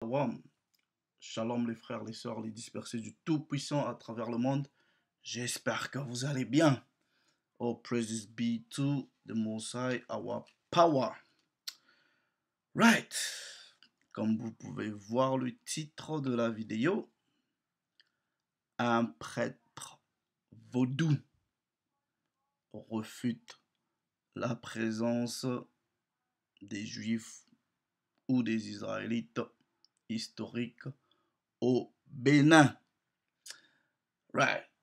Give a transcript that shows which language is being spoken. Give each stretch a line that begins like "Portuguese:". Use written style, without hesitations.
French: Shalom, shalom les frères, les sœurs, les dispersés du Tout-Puissant à travers le monde. J'espère que vous allez bien.
English: All praises be to the Most High, our power. Right.
French: Comme vous pouvez voir le titre de la vidéo, un prêtre vaudou refute la présence des Juifs ou des Israélites historiques au Bénin. Right.